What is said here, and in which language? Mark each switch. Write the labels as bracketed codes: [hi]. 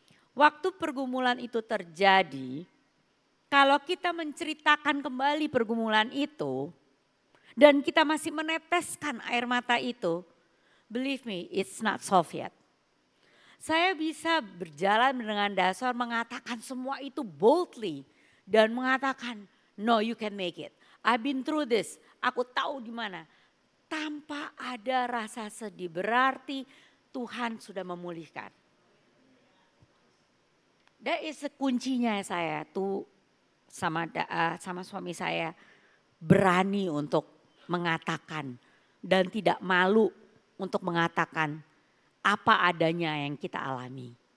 [id] Waktu pergumulan itu terjadi, kalau kita menceritakan kembali pergumulan itu, dan kita masih meneteskan air mata itu, [en] believe me, it's not solved yet. [id] Saya bisa berjalan dengan dasar mengatakan semua itu boldly dan mengatakan [en] no you can make it. I've been through this, [id] aku tahu di mana. Tanpa ada rasa sedih berarti Tuhan sudah memulihkan. [en] That is [id] kuncinya saya tuh sama suami saya berani untuk mengatakan dan tidak malu untuk mengatakan apa adanya yang kita alami.